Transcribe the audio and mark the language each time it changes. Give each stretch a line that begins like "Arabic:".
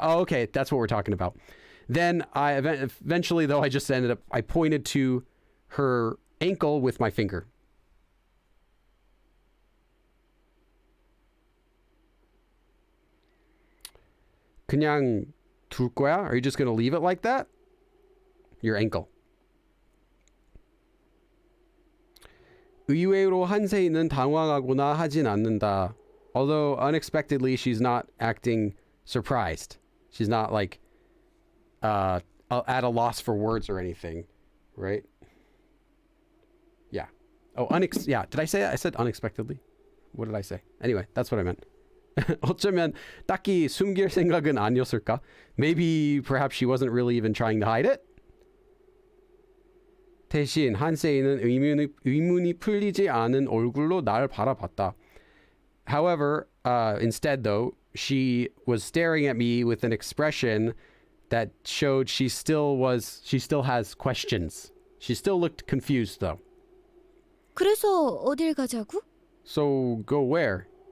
English: Oh, okay, that's what we're talking about. Then I eventually, though, I pointed to her ankle with my finger.
Korean: 그냥 둘 거야?
English: Are you just going to leave it like that? Your ankle.
Korean: 의외로 한세이는 당황하거나 하진 않는다.
English: Although unexpectedly, she's not acting surprised. She's not like at a loss for words or anything, right? Yeah. Oh, yeah. Did I say that? I said unexpectedly. What did I say? Anyway, that's what I meant.
Korean: 어쩌면 딱히 숨길 생각은 아니었을까?
English: Maybe perhaps she wasn't really even trying to hide it?
Korean: 대신 한세이는 의문이 풀리지 않은 얼굴로 날 바라봤다.
English: However, instead though, she was staring at me with an expression that showed she still has questions. She still looked confused though.
Korean: 그래서 어딜 가자고?
English: So go where?